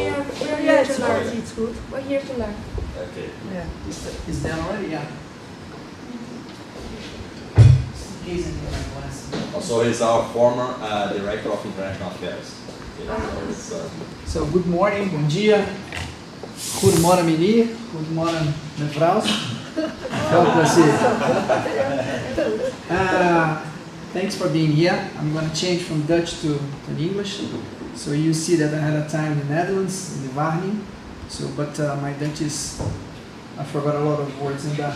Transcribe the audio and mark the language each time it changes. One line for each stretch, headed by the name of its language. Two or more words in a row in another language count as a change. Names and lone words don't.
English: We're here to learn. okay. It's good. We're here to learn. Okay. Yeah. Is that already? Yeah. So he's our former Director of International Affairs. Okay, so So good morning,
Portuguese: bom dia.
Dutch: Goedemorgen meneer, goedemorgen mevrouw.
English: Thanks for being here. I'm going to change from Dutch to English. So you see that I had a time in the Netherlands, in the Wageningen. So, but my Dutch is, I forgot a lot of words in that.